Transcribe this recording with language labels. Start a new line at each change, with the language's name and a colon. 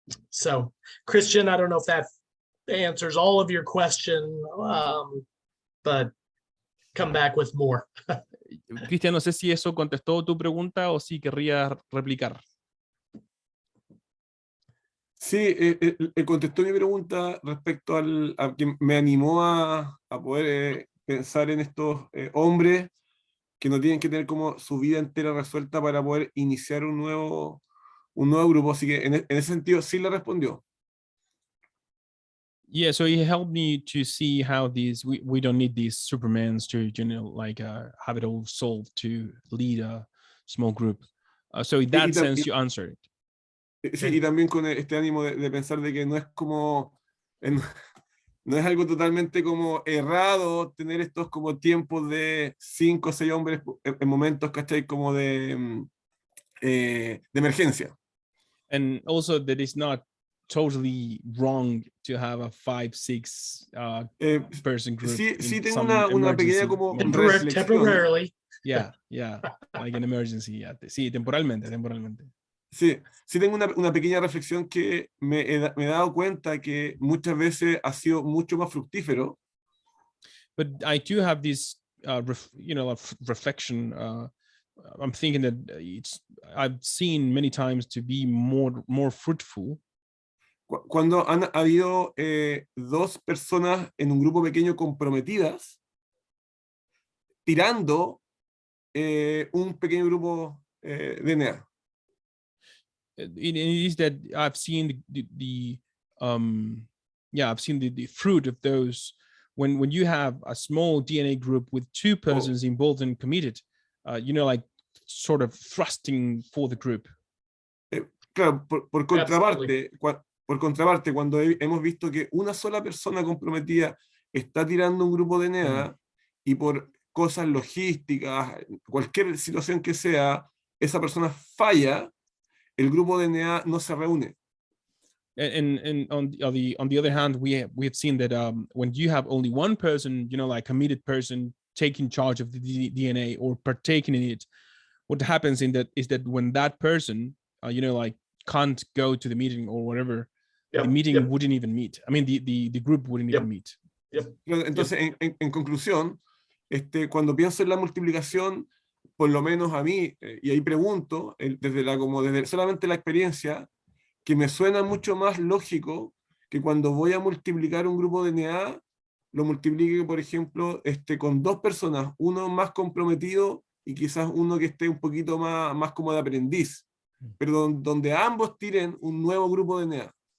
English: So, Christian, I don't know if that answers all of your question, but come back with more.
Spanish: Cristian, no sé si eso contestó tu pregunta o si querrías replicar. Sí, contestó mi pregunta respecto a que me animó a poder pensar en estos hombres que no tienen que tener como su vida entera resuelta para poder iniciar un nuevo grupo. Así que en ese sentido sí le respondió.
English: Yeah, so he helped me to see how we don't need these Supermans to, have it all solved to lead a small group. So in that sense, you answered it.
Spanish: Sí, y también con este ánimo de pensar de que no es como, no es algo totalmente como errado tener estos como tiempos de 5 o 6 hombres en momentos, ¿cachai? Como de emergencia.
English: And also that it's not totally wrong to have a 5-6 person group.
Spanish: Sí tengo una pequeña como reflexión.
English: Temporarily. Yeah, like an emergency. Yeah.
Spanish: Sí, temporalmente. Sí tengo una pequeña reflexión que me he dado cuenta que muchas veces ha sido mucho más fructífero.
English: But I do have this, reflection. I'm thinking that I've seen many times to be more fruitful.
Spanish: Cuando han habido 2 personas en un grupo pequeño comprometidas, tirando un pequeño grupo DNA.
English: It is that I've seen I've seen the fruit of those when you have a small DNA group with 2 persons involved and committed, like sort of thrusting for the group.
Spanish: Claro, por contraparte, cuando hemos visto que una sola persona comprometida está tirando un grupo de DNA y por cosas logísticas, cualquier situación que sea, esa persona falla, el grupo de DNA no se reúne.
English: And on the other hand, we have seen that when you have only one person, like committed person taking charge of the DNA or partaking in it, what happens is that when that person, can't go to the meeting or whatever, the meeting wouldn't even meet. I mean, the group wouldn't even meet.
Spanish: Entonces, en conclusión, cuando pienso en la multiplicación, por lo menos a mí, y ahí pregunto, desde solamente la experiencia, que me suena mucho más lógico que cuando voy a multiplicar un grupo de DNA, lo multiplique, por ejemplo, con 2 personas, uno más comprometido y quizás uno que esté un poquito más como de aprendiz, pero donde ambos tiren un nuevo grupo de DNA.